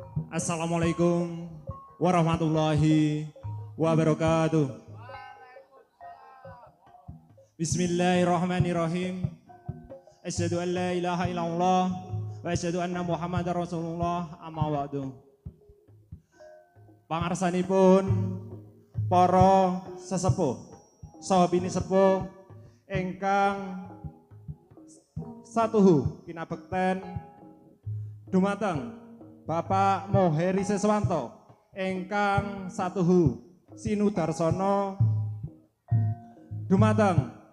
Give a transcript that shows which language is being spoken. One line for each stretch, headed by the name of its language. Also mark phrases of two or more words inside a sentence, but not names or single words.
Arabic: السلام عليكم ورحمة الله وبركاته. بسم الله الرحمن الرحيم. أشهد أن لا إله إلا الله وأشهد أن محمدا رسول الله، أما بعد.
Javanese: Pangarsanipun para sesepuh saha bini sepuh ingkang satuhu kinabekten dumateng Bapak Moheri Seswanto ingkang satuhu Sinudarsono, dumateng